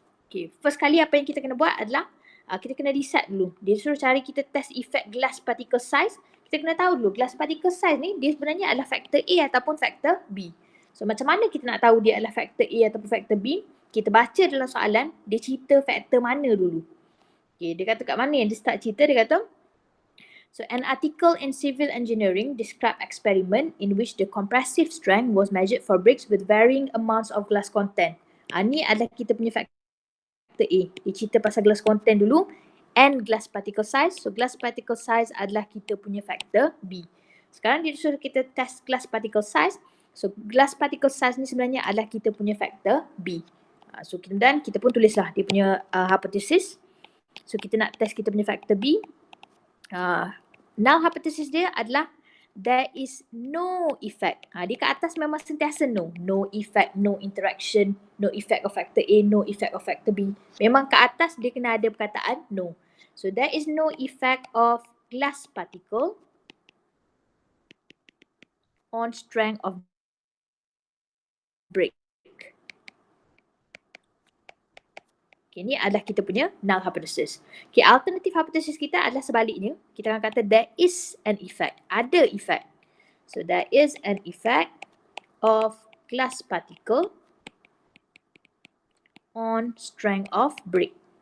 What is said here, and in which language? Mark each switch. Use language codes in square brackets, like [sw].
[ms] Okay, first kali apa yang kita kena buat adalah kita kena decide dulu. Dia suruh cari kita test effect glass particle size. Kita kena tahu dulu glass particle size ni dia sebenarnya adalah faktor A ataupun faktor B. So macam mana kita nak tahu dia adalah faktor A ataupun faktor B? Kita baca dalam soalan, dia cerita faktor mana dulu. Okay, dia kata kat mana yang dia start cerita, dia kata, [en] so an article in civil engineering describe experiment in which the compressive strength was measured for bricks with varying amounts of glass content. [ms] Ni adalah kita punya faktor A. Dia cerita pasal glass content dulu and glass particle size. So glass particle size adalah kita punya faktor B. Sekarang dia suruh kita test glass particle size. So glass particle size ni sebenarnya adalah kita punya faktor B. So kemudian kita pun tulislah dia punya hypothesis. So kita nak test kita punya faktor B. [en] Null hypothesis [ms] dia adalah [en] there is no effect. [ms] Dia kat atas memang sentiasa no. [en] No effect, no interaction, no effect of factor A, no effect of factor B. [ms] Memang kat atas dia kena ada perkataan no. [en] So there is no effect of glass particle on strength of break. [ms] Okay, ni adalah kita punya null hypothesis. Okay, alternative hypothesis kita adalah sebaliknya. Kita akan kata [en] there is an effect. [ms] Ada [en] effect. So there is an effect of glass particle on strength of break.